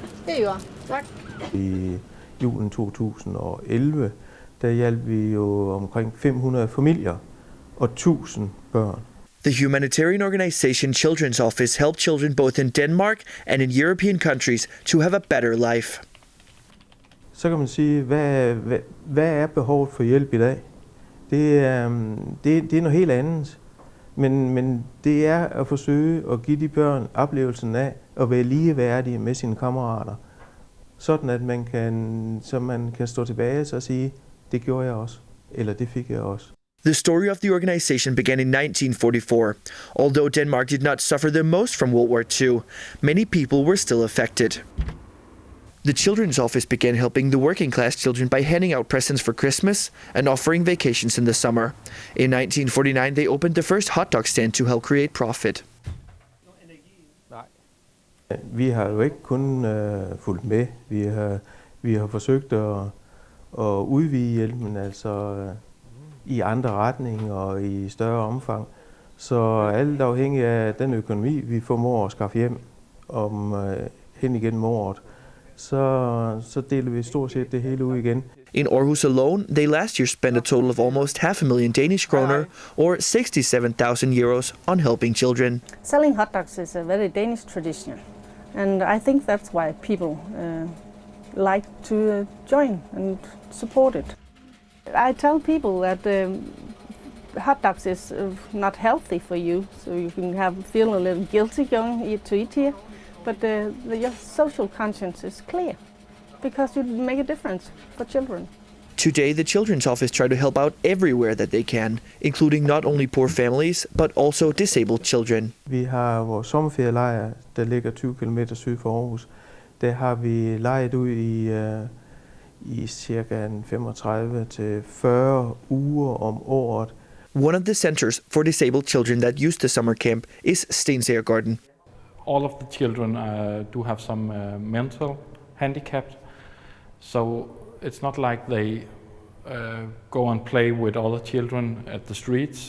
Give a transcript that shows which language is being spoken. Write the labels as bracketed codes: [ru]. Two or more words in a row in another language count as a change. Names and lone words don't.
[da] Tak. I julen 2011, der hjalp vi jo omkring 500 familier og 1000 børn. [en] The humanitarian organization Children's Office helped children both in Denmark and in European countries to have a better life. [da] Så kan man sige, hvad er behovet for hjælp i dag? Det er noget helt andet. Men det er at forsøge at give de børn oplevelsen af at være ligeværdige med sine kammerater. Sådan at man kan stå tilbage og sige, det gjorde jeg også, eller det fik jeg også. [en] The story of the organization began in 1944. Although Denmark did not suffer the most from World War II, many people were still affected. The Children's Office began helping the working class children by handing out presents for Christmas and offering vacations in the summer. In 1949, they opened the first hot dog stand to help create profit. [da] Vi har jo ikke kun fulgt med. Vi har forsøgt at udvide hjælpen, altså i andre retninger og i større omfang. Så alt afhængig af den økonomi, vi formår at skaffe hjem hen igennem året, så deler vi stort set det hele ud igen. [en] In Aarhus alone, they last year spent a total of almost 500,000 Danish kroner, or 67,000 euros, on helping children. Selling hot dogs is a very Danish tradition, and I think that's why people like to join and support it. I tell people that hot dogs is not healthy for you, so you can feel a little guilty going to eat here, but your social conscience is clear because you make a difference for children. Today, the Children's Office try to help out everywhere that they can, including not only poor families, but also disabled children. [da] Vi har vores sommerferielejr, der ligger 20 km syd for Aarhus. Der har vi lejet ud i cirka 35 til 40 uger om året. [en] One of the centers for disabled children that use the summer camp is Stensager Garden. All of the children do have some mental handicap, so it's not like they go and play with other children at the streets.